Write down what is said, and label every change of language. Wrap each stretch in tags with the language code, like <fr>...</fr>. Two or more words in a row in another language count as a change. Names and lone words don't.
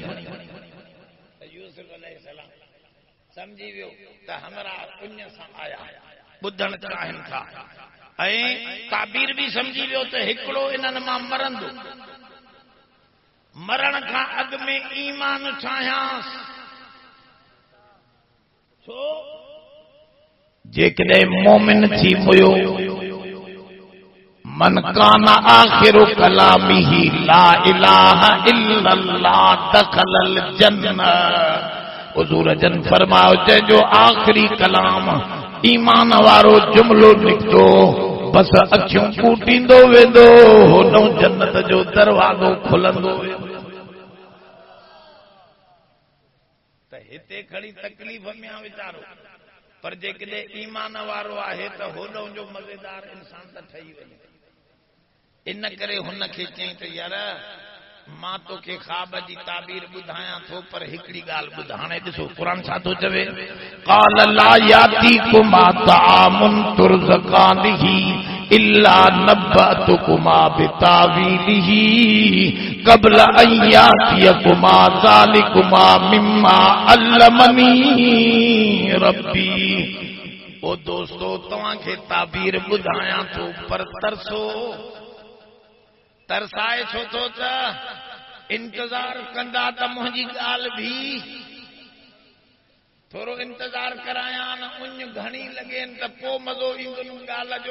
<sd>यूसुफ अलैहिस्सलाम समझी वियो त हमरा पुण्य सां आया ॿुधण चाहिनि था ऐं ताबीर भी समझी वियो त हिकिड़ो इन्हनि मां मरंदो, मरण खां अॻु में ईमान चाहियांसि। छो जेकॾहिं मोमिन थी वियो</sd> <ar>من كان آخر كلامه لا إله إلا الله دخل الجنة.</ar> <sd>हुजूर जन फरमायो जंहिंजो आखिरी कलाम ईमान वारो जुमलो निकतो बस अखियूं कूटींदो वेंदो होॾो जन्नत जो दरवाज़ो खुलंदो वेंदो। त हिते खड़ी तकलीफ़ में आ वीचारो, पर जेकॾहिं ईमान वारो आहे त होॾो जो मज़ेदार इंसान त ठही वञे। इन करे हुनखे चई त यार मां तोखे ख्वाब जी ताबीर ॿुधायां थो, पर हिकिड़ी ॻाल्हि ॿुध। हाणे ॾिसो क़ुर छा थो चवे,</sd> <ar>قال لا يأتيكما طعام ترزقانه إلا نبأتكما بتأويله قبل أن يأتيكما ذلكما مما علمني ربي.</ar> <sd>ओ दोस्तो तव्हांखे ताबीर ॿुधायां थो, पर तरसो तरसाए छो थो त इंतजार कंदा त मुंहिंजी ॻाल्हि भी थोरो इंतजार करायां न, उञ घणी लॻेनि त पोइ मज़ो ईंदो ॻाल्हि जो।</sd>